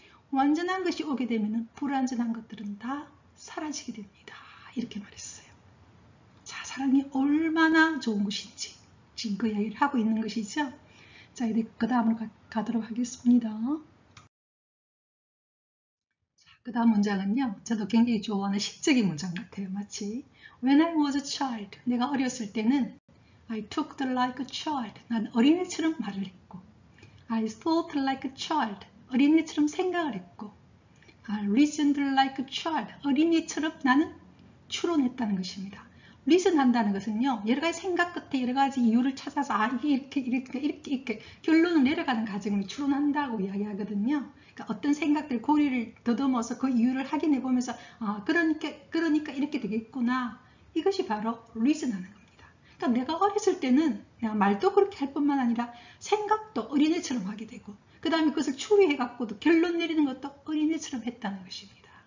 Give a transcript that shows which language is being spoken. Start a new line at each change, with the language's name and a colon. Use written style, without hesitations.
Korean: 완전한 것이 오게 되면 불완전한 것들은 다 사라지게 됩니다. 이렇게 말했어요. 자, 사랑이 얼마나 좋은 것인지 지금 그 이야기를 하고 있는 것이죠. 자, 이제 그 다음으로 가도록 하겠습니다. 자, 그 다음 문장은요. 저도 굉장히 좋아하는 시적인 문장 같아요. 마치
English: When I was a child,
Korean: 내가 어렸을 때는
English: I talked like a child,
Korean: 난 어린애처럼 말을 했고
English: I thought like a child,
Korean: 어린애처럼 생각을 했고
English: I reasoned like a child,
Korean: 어린애처럼 나는 추론했다는 것입니다. reason 한다는 것은요, 여러 가지 생각 끝에 여러 가지 이유를 찾아서 이렇게 결론을 내려가는 과정을 추론한다고 이야기하거든요. 그러니까 어떤 생각들 고리를 더듬어서 그 이유를 확인해 보면서 그러니까 이렇게 되겠구나. 이것이 바로 reason 하는 겁니다. 그러니까 내가 어렸을 때는 내가 말도 그렇게 할 뿐만 아니라 생각도 어린애처럼 하게 되고 그 다음에 그것을 추리해 갖고도 결론 내리는 것도 어린애처럼 했다는 것입니다.